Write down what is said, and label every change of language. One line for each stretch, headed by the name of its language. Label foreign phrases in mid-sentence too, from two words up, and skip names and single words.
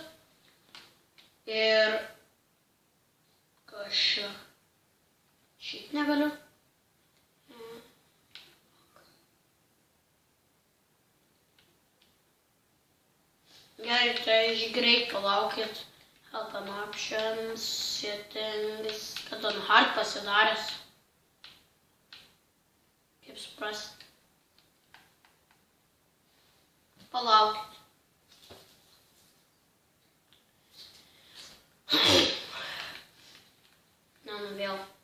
Lithuanian: Ir... Kas čia? Šit negaliu. Gerai, tai aš greit palaukit.
English: Help and options, settings, kad on hard pasidaręs.
Lithuanian: Kaip suprast. Palaukit. Vėl.